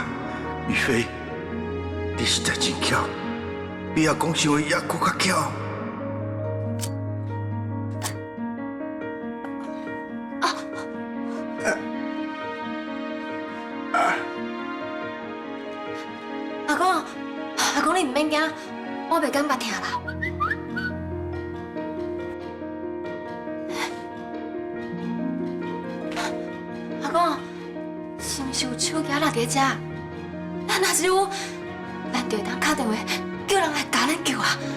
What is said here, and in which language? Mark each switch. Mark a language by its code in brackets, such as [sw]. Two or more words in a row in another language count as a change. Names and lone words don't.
[nan] 于飞，你实在真巧，比阿公想的也搁较巧。阿公你唔免惊，我袂感觉疼啦。阿公，是毋是有手机落伫遮？若是有，咱就会当打电话叫人来甲咱救啊。